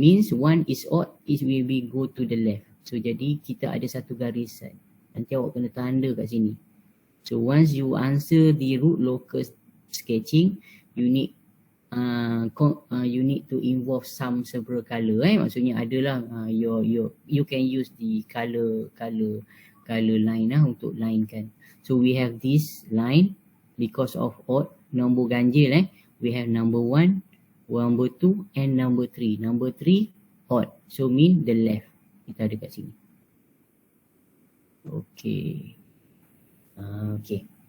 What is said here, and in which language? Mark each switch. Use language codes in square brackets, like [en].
[en] Means 1 is odd, it will be go to the left. So [ms] jadi kita ada satu garisan. Nanti awak kena tanda kat sini. [en] So once you answer the root locus sketching, you need to involve several color. [ms] Maksudnya adalah [en] you can use the color line [ms] untuk linekan. [en] So we have this line because of odd [ms] nombor ganjil. [en] We have number 1, number 2 and number 3. Number 3 odd. So mean the left. [ms] Kita ada kat sini. [en] Okay. Okay.